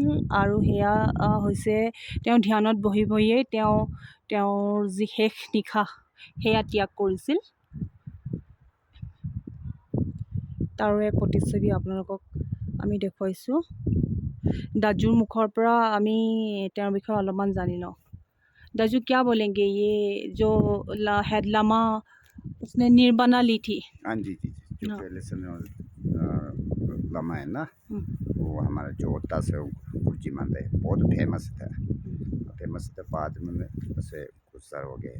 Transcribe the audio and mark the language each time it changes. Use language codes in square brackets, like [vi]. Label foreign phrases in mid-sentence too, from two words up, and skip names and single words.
[as] আৰু সেয়া হৈছে তেওঁ ধ্যানত বহি বহিয়েই তেওঁৰ যি শেষ নিশাহ সেয়া ত্যাগ কৰিছিল। তাৰো এক প্ৰতিচ্ছবি আপোনালোকক আমি দেখুৱাইছোঁ। দাজুৰ মুখৰ পৰা আমি তেওঁৰ বিষয়ে অলপমান জানি লওঁ। [hi] दाजू क्या बोलेंगे, ये जो हेड लामा उसने निर्वाणा ली थी? हाँ जी जी जी, जो हाँ। पहले समय लम्हा है ना, हम्म, वो हमारा जो होता से गुरुजी मानते हैं, बहुत फेमस था। फेमस था, बाद में ऐसे कुछ साल हो गए।